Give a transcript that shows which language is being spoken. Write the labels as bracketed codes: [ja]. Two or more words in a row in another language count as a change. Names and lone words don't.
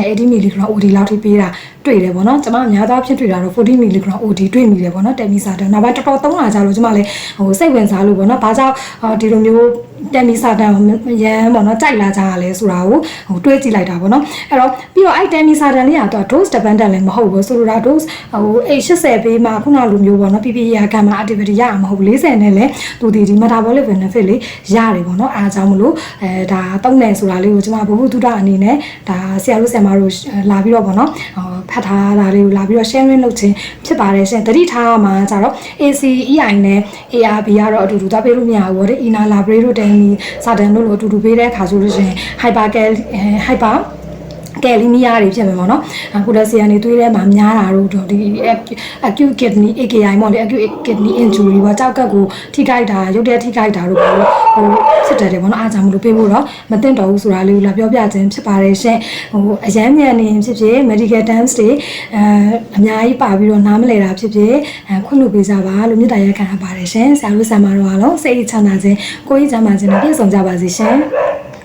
[my] ရင်80 mg OD လောက်ထိပေးတာတွေ့တယ်ပေါ့နော်ကျွန်မအများသောအားဖြင့်တွေ့တာတော့40 mg OD တွေ့မိတယ်ပေါ့နော် temsirtan နောက်ပိုင်းတော်တော်သုံးလာကြလို့ကျွန်မလည်းဟိုစိတ်ဝင်စားလို့ပေါ့နော်ဘာကြောင့်ဒီလိုမျိုးtemsirtan ရန်ပေါ့နော်ကြိုက်လာကြရလဲဆိုတာကိုဟိုတွေးကြည့်လိုက်တာပေါ့နော်အဲ့တော့ပြီးတော့အဲ့ temsirtan လေးကတော့ [en] dose dependent [my] လည်းမဟုတ်ဘူးဆိုလိုတာ dose ဟို80ပေးမှာခုနလိုမျိုးပေါ့နော် [en] PPAR gamma activity [my] ရမှာမဟုတ်ဘူး40နဲ့လည်းသူဒီ [en] metabolic benefit [my] လေးရတယ်ပေါ့နော်အားကြောင့်မလို့ဒါသုံးတယ်ဆိုတာလေးကိုကျွန်မဘု ဟုတုဒအနေနဲ့ဒါဆရာတို့ဆရာမတို့လာပြီးတော့ပေါ့နော်ဖတ်ထားတာလေးကိုလာပြီးတော့ sharing လုပ်ခြင်းဖြစ်ပါတယ်ရှင်တတိထားမှာကြတော့ ACEI နဲ့ ARB ကတော့အတူတူသွားပေးလို့မရဘူးပေါ့လေ enalapril တို့ temsirtan တို့လိုအတူတူပေးတဲ့အခါဆိုလို့ရှိရင် hyper ကယ်လီမီယာတွေဖြစ် မယ်ပေါ့နော်အခုလက်ဆီယန်တွေသွေးထဲမှာများတာတို့ဒီ [en] acute kidney AKI [my] ပေါ့လေ [en] acute kidney injury [my] ပေါ့ကြောက်ကက်ကိုထိခိုက်တာရုပ်တရက်ထိခိုက်တာတို့ပေါ့ဟိုဖြစ်တယ်ပေါ့နော်အားကြောင့်မလို့ပေးဖို့တော့မသိတော့ဘူးဆိုတာလေးကိုလာပြောပြခြင်းဖြစ်ပါတယ်ရှင်ဟိုအရန်မြန်နေဖြစ်ဖြစ် [en] medical terms [my] တွေအများကြီးပါပြီးတော့နားမလည်တာဖြစ်ဖြစ်ခွင့်လို့ပေးကြပါလို့မြတ်တရားခံရပါတယ်ရှင်ဆရာတို့ဆရာမတို့အားလုံးစိတ်ချမ်းသာခြင်းကိုယ်ကြီးချမ်းသာခြင်းနဲ့ပြည့်စုံကြပါစေရှင်